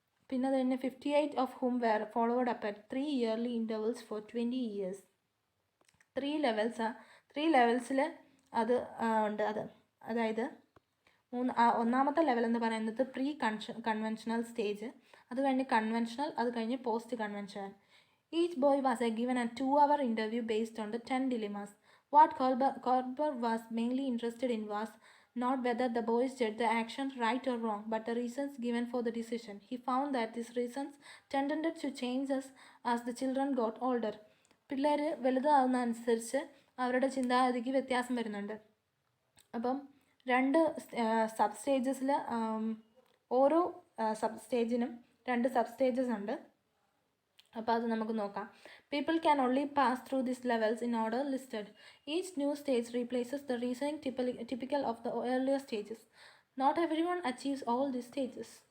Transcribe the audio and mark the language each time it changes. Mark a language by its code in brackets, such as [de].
[en] പിന്നെ അത് തന്നെ 58 of whom were followed up at 3 yearly intervals for 20 years. [ml] 3 ലെവൽസിൽ അത് ഉണ്ട്. അതായത് ഒന്നാമത്തെ ലെവൽ എന്ന് പറയുന്നത് പ്രീ കൺവെൻഷണൽ സ്റ്റേജ്, അത് കഴിഞ്ഞ് കൺവെൻഷണൽ, അത് കഴിഞ്ഞ് post conventional. [en] Each boy was given a 2-hour interview based on the 10 dilemmas. What Kohlberg was mainly interested in was not whether the boys did the action right or wrong, but the reasons given for the decision. He found that these reasons tended to change as the children got older. [ml] പിള്ളേർ വലുതാവുന്ന അനുസരിച്ച് അവരുടെ ചിന്താഗതിക്ക് വ്യത്യാസം വരുന്നുണ്ട്. അപ്പം 2 sub സ്റ്റേജസിൽ, ഓരോ sub സ്റ്റേജിനും 2 sub stages ഉണ്ട്. അപ്പോൾ അത് നമുക്ക് നോക്കാം. [en] People can only pass through these levels in order listed. Each new stage replaces the reasoning typical of the earlier stages. Not everyone achieves all these stages.